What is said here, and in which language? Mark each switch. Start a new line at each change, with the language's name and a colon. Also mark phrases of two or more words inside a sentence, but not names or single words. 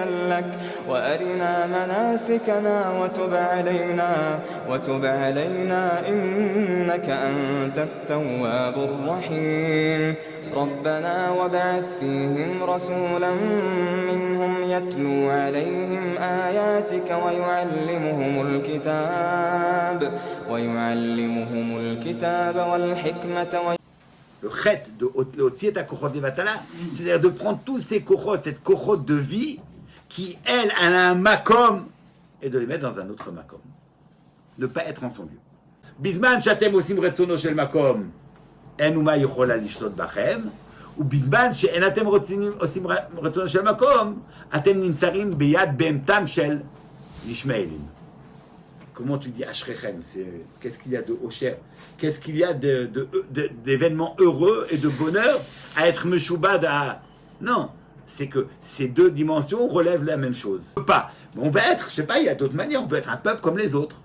Arabic: لك وأرنا مناسكنا وتب علينا إنك أنت التواب الرحيم ربنا وابعث فيهم رسولا منهم يتلو عليهم آياتك ويعلمهم الكتاب والحكمة
French: Le chet de
Hebrew: הוצאת הכוחות לבטלה,
French: c'est-à-dire de prendre tous ces kochot, cette kochot de vie, qui, elle a un makom, et de les mettre dans un autre makom. Ne pas être en son lieu.
Hebrew: בזמן שאתם עושים רצונו של מקום, אין אומה יכולה לשלוט בכם, ובזמן שאין אתם עושים רצונו של מקום, אתם נמצאים ביד בהמתם של ישמעאלים.
French: Comment tu dis Ashrechem? Qu'est-ce qu'il y a de Osher? Qu'est-ce qu'il y a d'événements heureux et de bonheur à être Meshoubad à... Non, c'est que ces deux dimensions relèvent la même chose. Pas. On peut être, je sais pas, il y a d'autres manières, on peut être un peuple comme les autres.